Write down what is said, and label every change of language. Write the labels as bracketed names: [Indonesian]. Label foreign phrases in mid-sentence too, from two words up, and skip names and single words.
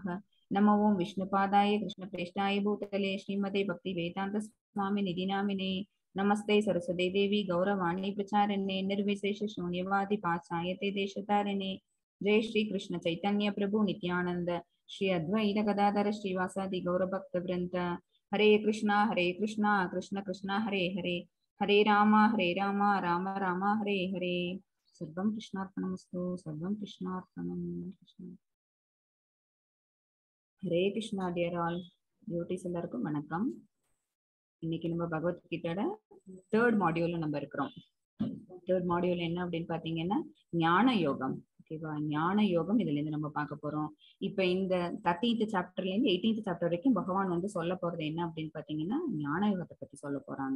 [Sanskrit] नमो ओं विष्णुपादाय कृष्णप्रेष्ठाय भूतले श्रीमते भक्तिवेदान्तस्वामिनिधि नामिने। नमस्ते सरस्वती देवी गौरवाणी प्रचारिणे निर्विशेष शून्यवादी पाश्चायते देशतारिणे। जय श्री कृष्ण चैतन्य प्रभु नित्यानंद श्री अद्वैत गदाधर श्रीवासादि गौरभक्त वृंद। हरे कृष्णा कृष्ण कृष्ण हरे हरे हरे राम राम राम हरे हरे। सर्वं कृष्णार्पणमस्तु सर्वं कृष्णार्पणम। कृष्ण हरे कृष्णा [English] dear all devotees [Tamil] எல்லாருக்கும் வணக்கம். இன்னைக்கு நம்ம பகவத்கீதையோட [English] third module [Tamil] நம்ம இருக்கிறோம். [English] third module [Tamil] என்ன அப்படின்னு பாத்தீங்கன்னா ஞான யோகம். ஓகேவா, ஞான யோகம் இதுல இருந்து நம்ம பார்க்க போறோம். இப்ப இந்த 13th சாப்டர்ல இருந்து 18th சாப்டர் வரைக்கும் பகவான் வந்து சொல்ல போறது என்ன அப்படின்னு பாத்தீங்கன்னா ஞான யோகத்தை பத்தி சொல்ல போறாங்க.